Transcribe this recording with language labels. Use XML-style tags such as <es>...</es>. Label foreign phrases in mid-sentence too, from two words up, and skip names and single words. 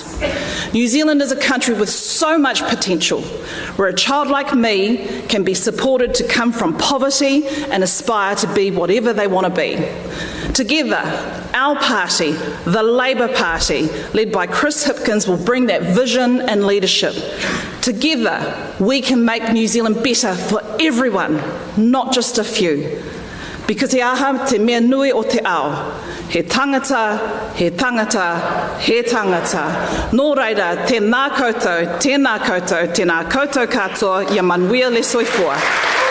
<en>New Zealand is a country with so much potential, where a child like me can be supported to come from poverty and aspire to be whatever they want to be. Together, our party, the Labour Party, led by Chris Hipkins, will bring that vision and leadership. Together, we can make New Zealand better for everyone, not just a few.</en> <mi>Because he aha te mea nui o te ao. He tangata, he tangata, he tangata. Nō reira, tēnā koutou, tēnā koutou, tēnā koutou katoa,</mi> <sm>ia manuia le soifua.</sm>